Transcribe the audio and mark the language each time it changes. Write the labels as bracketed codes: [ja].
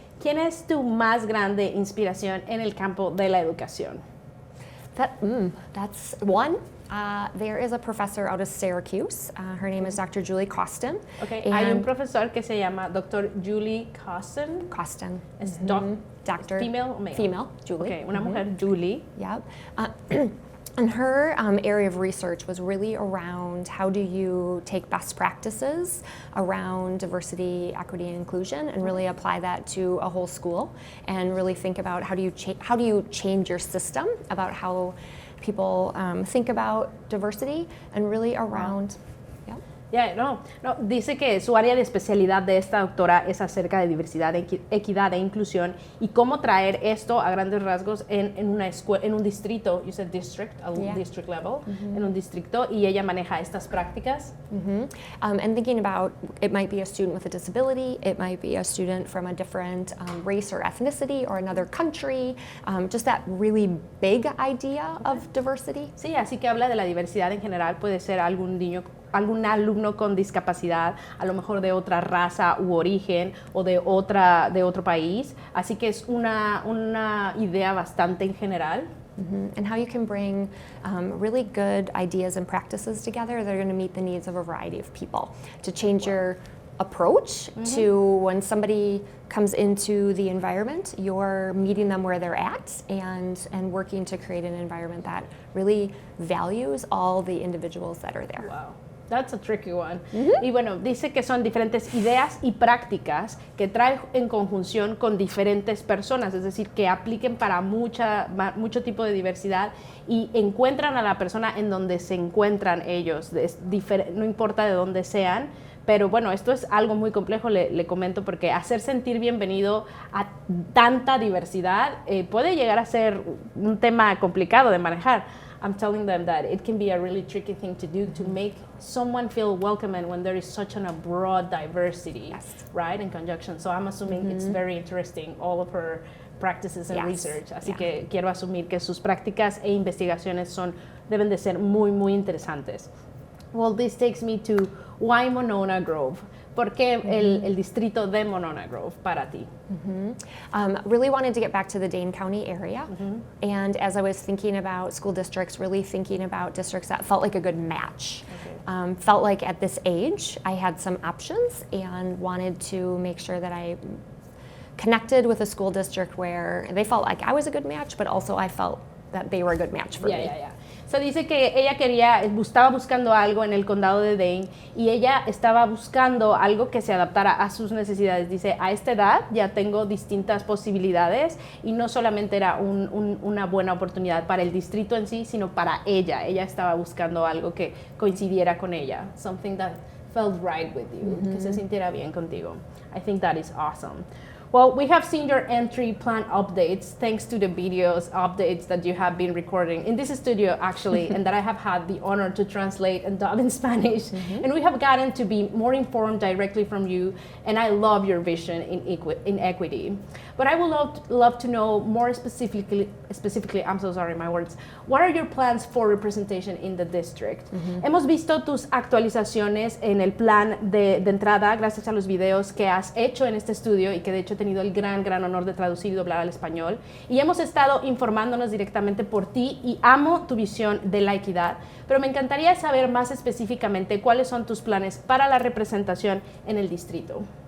[es] ¿Quién es tu más grande inspiración en el campo de la educación? [en] That's one. There is a professor out of Syracuse. Her name is Dr. Julie Costin. [es] Okay, hay un profesor que se llama Dr. Julie Costin. Costin. Es Doctor. [en] Female o male? Female, Julie. [es] Okay, una mujer, Julie. [en] Yep. And her area of research was really around how do you take best practices around diversity, equity, and inclusion and really apply that to a whole school and really think about how do you change your system about how people think about diversity and really around. [es] No, dice que su área de especialidad de esta doctora es acerca de diversidad, equidad e inclusión y cómo traer esto a grandes rasgos en una escuela, en un distrito, [en] you said district, district level, [es] en un distrito, y ella maneja estas prácticas. [en] And thinking about, it might be a student with a disability, it might be a student from a different race or ethnicity or another country, just that really big idea of diversity. [es] Sí, así que habla de la diversidad en general, puede ser algún alumno con discapacidad, a lo mejor de otra raza u origen o de otro país, así que es una idea bastante en general. [en] And how you can bring really good ideas and practices together that are going to meet the needs of a variety of people. To change your approach to when somebody comes into the environment, you're meeting them where they're at and working to create an environment that really values all the individuals that are there. Wow. That's a tricky one. [es] Y bueno, dice que son diferentes ideas y prácticas que trae en conjunción con diferentes personas, es decir, que apliquen para mucho tipo de diversidad y encuentran a la persona en donde se encuentran ellos, no importa de dónde sean. Pero bueno, esto es algo muy complejo, le comento, porque hacer sentir bienvenido a tanta diversidad puede llegar a ser un tema complicado de manejar. [en] I'm telling them that it can be a really tricky thing to do to make someone feel welcome and when there is such a broad diversity, right, in conjunction. So I'm assuming it's very interesting, all of her practices and research. [es] Así que quiero asumir que sus prácticas e investigaciones deben de ser muy, muy interesantes. [en] Well, this takes me to why Monona Grove? [es] ¿Por qué el distrito de Monona Grove para ti? [en] Really wanted to get back to the Dane County area. And as I was thinking about school districts, really thinking about districts that felt like a good match. Felt like at this age I had some options and wanted to make sure that I connected with a school district where they felt like I was a good match, but also I felt that they were a good match for me. Yeah. [es] So dice que ella estaba buscando algo en el condado de Dane y ella estaba buscando algo que se adaptara a sus necesidades. Dice, a esta edad ya tengo distintas posibilidades y no solamente era una buena oportunidad para el distrito en sí, sino para ella. Ella estaba buscando algo que coincidiera con ella. [en] Something that felt right with you, [es] que se sintiera bien contigo. [en] I think that is awesome. Well, we have seen your entry plan updates thanks to the videos updates that you have been recording in this studio actually and that I have had the honor to translate and dub in Spanish. And we have gotten to be more informed directly from you, and I love your vision in equity. But I would love to know more specifically, I'm so sorry, my words, what are your plans for representation in the district? [es] Hemos visto tus actualizaciones en el plan de entrada gracias a los videos que has hecho en este estudio y que de hecho he tenido el gran honor de traducir y doblar al español. Y hemos estado informándonos directamente por ti y amo tu visión de la equidad, pero me encantaría saber más específicamente cuáles son tus planes para la representación en el distrito.